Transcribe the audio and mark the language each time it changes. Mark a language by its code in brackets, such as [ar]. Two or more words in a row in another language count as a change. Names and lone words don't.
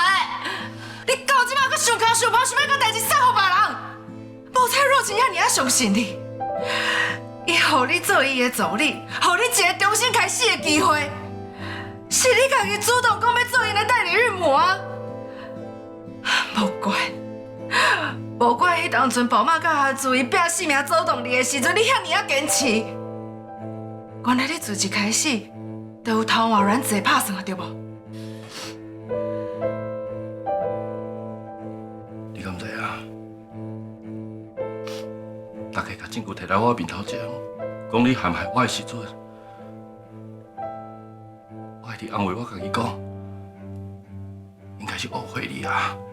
[nan] 你到即摆阁想空想无，想要甲代志送互别人，无彩若晴遐尔相信你，伊互你做伊的助理，互你一个重新开始的机会，是你家己主动讲要做伊的代理孕母啊！无怪迄当阵宝妈甲阿珠伊拼性命走动你的时阵，你遐尔坚持。原来你自一开始就有偷换卵子的打算啊，对无？你敢知啊？大家把证据摕来我面头前，讲你陷害我的时阵，我一直安慰我家己讲，应该是误会你啊。